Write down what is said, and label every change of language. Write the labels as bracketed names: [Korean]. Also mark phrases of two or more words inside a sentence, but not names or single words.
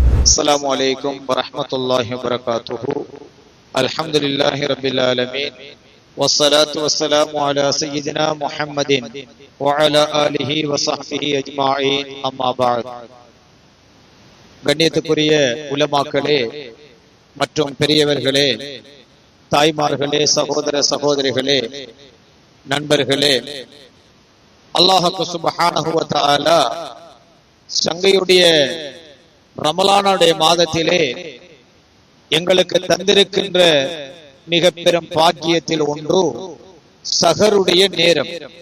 [Arabic] السلام عليكم ورحمة الله وبركاته. الحمد لله رب العالمين والصلاة والسلام على سيدنا محمد وعلى آله وصحبه أجمعين. أما بعد. [Tamil] கண்ணியத்துக்குரிய உலமாக்களே மற்றும் பெரியவர்களே, தாய்மார்களே, சகோதர சகோதரிகளே, நண்பர்களே, அல்லாஹ் [Arabic] سبحانه وتعالى [Tamil] சங்கையுடைய ரமலானுடைய மாதத்திலே எங்களுக்கு தந்திருக்கின்ற மிக பெரும் பாக்கியத்தில் ஒன்று சஹருடைய நேரம்.